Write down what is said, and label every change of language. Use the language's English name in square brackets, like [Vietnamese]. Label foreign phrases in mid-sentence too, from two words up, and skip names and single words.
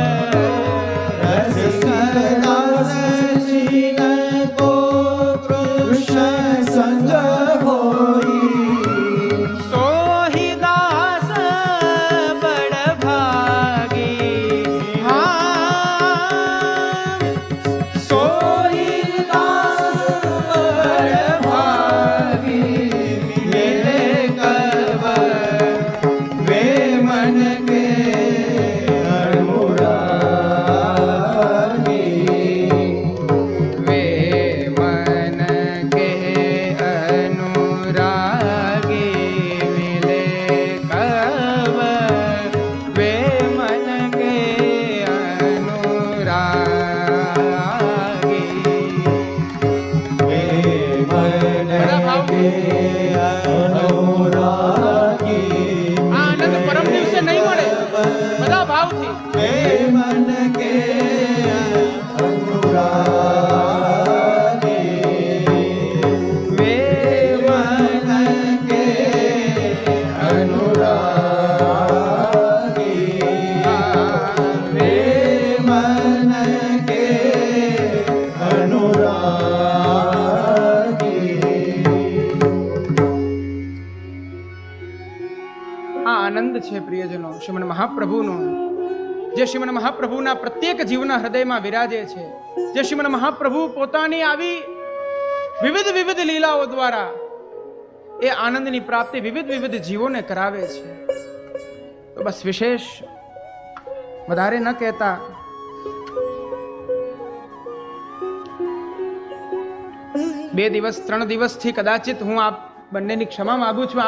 [Hindi] रसिक दास जिनको कृष्ण संग होई सोहि दास बड़ भागी सोहि दास बड़ भागी मिले कब वे मन के अनुरागी वे मन के अनुरागी मिले कब वे मन के अनुरागी वे मन के अनुरागी [Gujarati] આ આનંદ પરમ દિવસે નહીં મળે બધા ભાવથી [Hindi] वे मन के अनुरागी वे मन के अनुरागी वे मन के अनुरागी [Gujarati] આ આનંદ છે પ્રિયજનો શ્રીમન મહાપ્રભુનો જે શ્રીમન મહાપ્રભુના પ્રત્યેક જીવના હૃદયમાં વિરાજે છે જે શ્રીમન મહાપ્રભુ પોતાની આવી વિવિધ વિવિધ લીલાઓ દ્વારા એ આનંદની પ્રાપ્તિ વિવિધ વિવિધ જીવોને કરાવે છે તો બસ વિશેષ વધારે ન કહેતા બે દિવસ 3 દિવસથી કદાચિત હું આપ બંનેની ક્ષમા માંગુ છું.